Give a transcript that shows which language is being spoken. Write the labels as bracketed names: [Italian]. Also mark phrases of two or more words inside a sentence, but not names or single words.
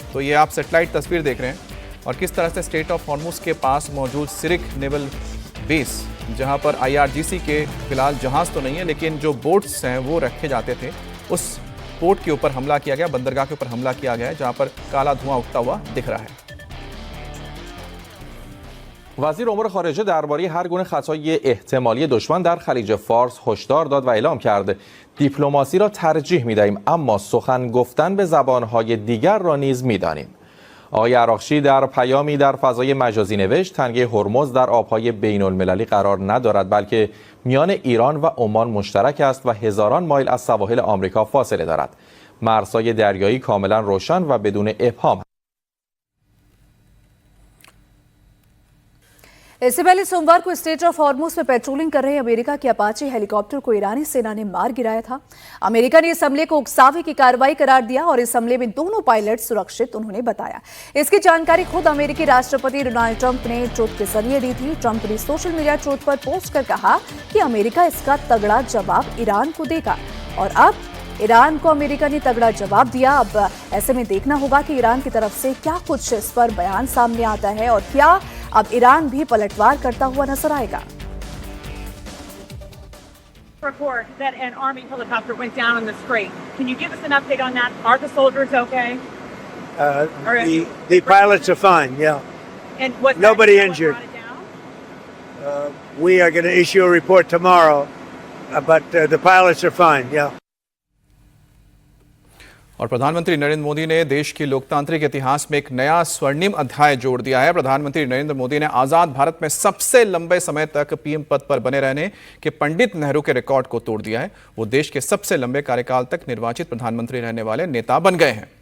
[Hindi] तो ये आप सैटेलाइट तस्वीर देख रहे हैं और किस तरह से स्ट्रेट ऑफ हॉर्मुज के पास मौजूद सिरिक नेवल बेस, जहां पर IRGC के फिलहाल जहाज तो नहीं है लेकिन जो बोट्स हैं वो रखे जाते थे, उस पोर्ट के ऊपर हमला किया गया, बंदरगाह के ऊपर हमला किया गया है, जहां पर काला धुआं उठता हुआ दिख रहा है। [Persian] وزیر امور خارجه درباره هر گونه خطای احتمالی دشمن در خلیج فارس هشدار داد و اعلام کرد دیپلماسی را ترجیح می‌دهیم اما سخن گفتن به زبان‌های دیگر را نیز می‌دانیم. آقای عراقچی در پیامی در فضای مجازی نوشت تنگه هرمز در آب‌های بین‌المللی قرار ندارد بلکه میان ایران و عمان مشترک است و هزاران مایل از سواحل آمریکا فاصله دارد. مرزهای دریایی کاملا روشن و بدون ابهام. [Hindi] इससे पहले सोमवार को स्ट्रेट ऑफ हॉर्मुज में पेट्रोलिंग कर रहे अमेरिका के अपाचे हेलीकॉप्टर को ईरानी सेना ने मार गिराया था। अमेरिका ने इस हमले को उकसावे की कार्रवाई करार दिया और इस हमले में दोनों पायलट सुरक्षित उन्होंने बताया। इसकी जानकारी खुद अमेरिकी राष्ट्रपति डोनाल्ड ट्रंप ने ट्वीट के जरिए दी थी। ट्रंप ने [English] social media tweet [Hindi] पर पोस्ट कर कहा कि अमेरिका इसका तगड़ा जवाब ईरान को देगा और अब ईरान को अमेरिका ने तगड़ा जवाब दिया। अब ऐसे में देखना होगा कि ईरान की तरफ से क्या कुछ इस पर बयान सामने आता है और क्या अब ईरान भी पलटवार करता हुआ नजर आएगा। [English] Report that an army helicopter went down in the Strait. Can you give us an update on that? Are the soldiers okay? The pilots are fine. Yeah. And was Nobody injured. We are going to issue a report tomorrow, but the pilots are fine. Yeah. [Hindi] और प्रधानमंत्री नरेंद्र मोदी ने देश के लोकतांत्रिक इतिहास में एक नया स्वर्णिम अध्याय जोड़ दिया है। प्रधानमंत्री नरेंद्र मोदी ने आजाद भारत में सबसे लंबे समय तक पीएम पद पर बने रहने के पंडित नेहरू के रिकॉर्ड को तोड़ दिया है। वो देश के सबसे लंबे कार्यकाल तक निर्वाचित प्रधानमंत्री रहने वाले नेता बन गए हैं।